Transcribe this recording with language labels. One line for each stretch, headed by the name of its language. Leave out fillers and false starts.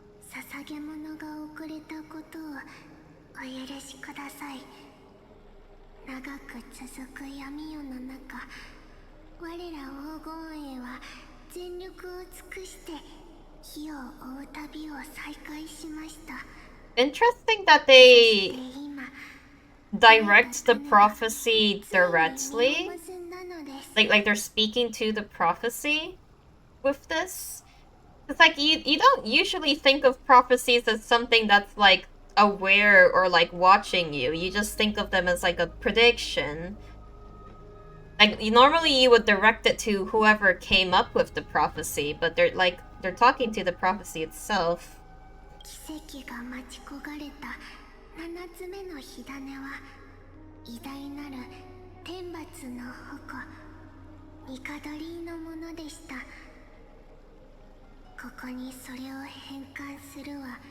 Japanese: 捧げ物が遅れたことをお許しください。長く続く闇夜の中、我ら黄金衛は全力を尽くして火を追う旅を再開しました。
English: Interesting that they direct the prophecy directly. Like they're speaking to the prophecy with this. It's like you don't usually think of prophecies as something that's like aware or like watching you. You just think of them as like a prediction. Like normally you would direct it to whoever came up with the prophecy, but they're talking to the prophecy itself.
Japanese: 奇跡が待ち焦がれた7つ目の火種は偉大なる天罰の矛ニカドリーのものでした。ここにそれを返還するは